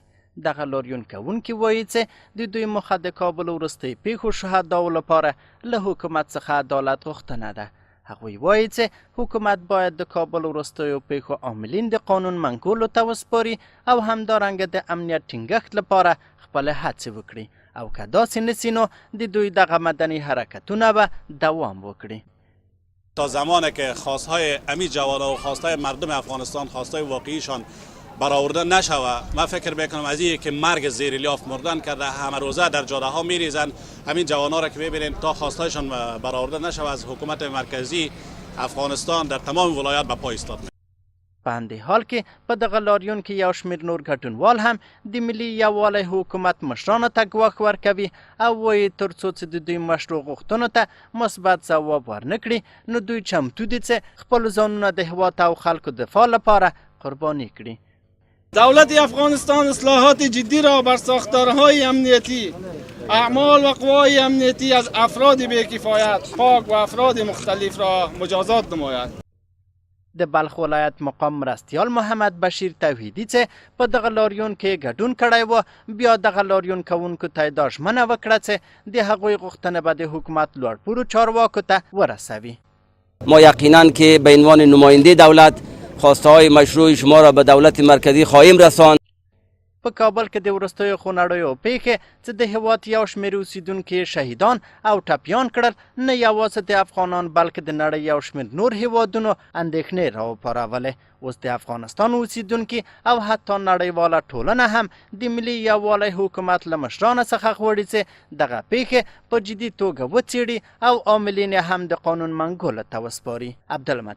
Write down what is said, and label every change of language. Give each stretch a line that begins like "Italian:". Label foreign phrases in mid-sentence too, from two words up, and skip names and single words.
Pashto: دغه لاریون کوونکي وایي چې د دوی موخه د کابل اورستې پېښو شهداو لپاره له حکومت څخه عدالت غوښتنه ده. هغوی وایي چې حکومت باید د کابل وروستیو پیښو عاملین د قانون منګولو ته وسپاري او همدارنګه د امنیت ټینګښت لپاره خپل هڅې وکړي او که داسې نسي نو د دوی دغه مدني حرکتونه به دوام وکړي.
Persian: تا زمانی که خواستهای امی جوانا و خواستهای مردم افغانستان خواستهای واقعیشان برآورده نشوه، من فکر میکنم از این که مرگ زیر لیاف مردن کرده همه روزه در جاده ها میریزن. همین جوانا را که ببینید تا خواستهایشان برآورده نشوه از حکومت مرکزی افغانستان در تمام ولایات به پای ایستاد.
Pashto: په همدې حال کې په دغه لاریون کې یو شمیر نور ګډونوال هم د ملي یووالي حکومت مشرانو ته ګواښ ورکوي او وایي تر څو چې د دوی مشروع غوښتنو ته مثبت ځواب ورنه کړي نو دوی چمتو دي چې خپل ځانونه د هیواد او خلکو دفاع لپاره قرباني کړي.
Persian: دولت افغانستان اصلاحات جدی را بر ساختارهای امنیتی، اعمال و قوای امنیتی از افراد بی‌کفایت، پاک و افراد مختلف را مجازات نماید.
Pashto: د بلخ ولایت مقام مرستیال محمد بشیر توحیدی چې په دغه لاریون کې ګډون کړی و بیا دغه لاریون کوونکو ته دا ژمنه وکړه چې د هغوی غوښتنه به د حکومت لوړپوړو چارواکو ته ورسوي.
Persian: ما یقینا که به عنوان نماینده دولت خواسته های مشروع شما را به دولت مرکزی خواهیم رساند.
Pashto: په کابل کې د وروستیو خونړیو پیښې چې د هیواد یو شمېر اوسیدونکي شهیدان او ټپیان کړل نه یوازې د افغانان بلکې د نړۍ یو شمېر نور هیوادونو اندېښنې راوپارولې. اوس د افغانستان اوسیدونکي او حتی نړیواله ټولنه هم د ملي یووالي حکومت له مشرانو څخه غواړي چې دغه پیښې په جدي توګه وڅېړي او عاملین یې هم د قانون منګولو ته وسپاري.